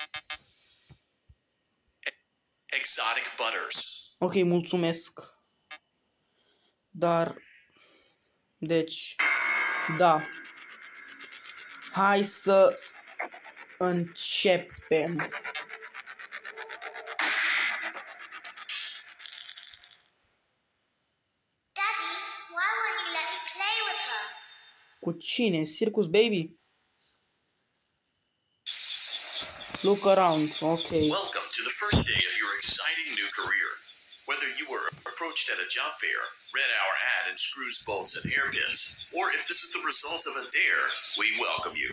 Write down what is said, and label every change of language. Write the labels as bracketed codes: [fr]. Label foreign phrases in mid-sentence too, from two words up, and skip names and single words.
[en] Exotic butters. [ro] Ok, mulțumesc. Dar... Deci... Da. Hai să... începem. [en] Daddy, why won't you let me play with her? [ro] Cu cine? [en] Circus Baby? Look around. Ok. Welcome to the first day of your exciting new career. Whether you were approached at a job fair, read our ad in screws, bolts, and hairpins, or if this is the result of a dare, we welcome you.